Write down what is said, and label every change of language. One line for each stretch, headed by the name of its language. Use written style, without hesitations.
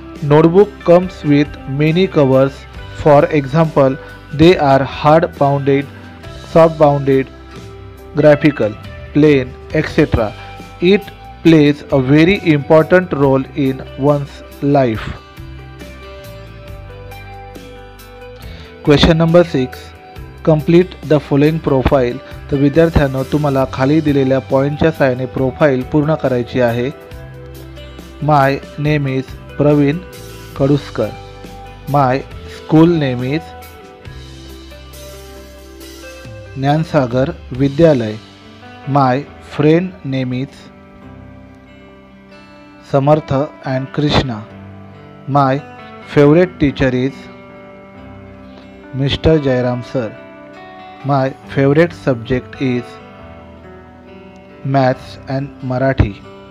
English: Notebook comes with many covers. For example, they are hard-bounded, soft-bounded, graphical, plain, etc. It plays a very important role in one's life. Question number 6, complete the following profile.
Marathi: तर विद्यार्थ्यांनो, तुम्हाला खाली दिलेल्या पॉइंटच्या सहाय्याने profile पूर्ण करायची आहे।
English: My name is Praveen Kaduskar. My school name is Gyansagar Vidyalaya. My friend name is Samarth and Krishna. My favourite teacher is mister Jayram sir. My favourite subject is maths and Marathi.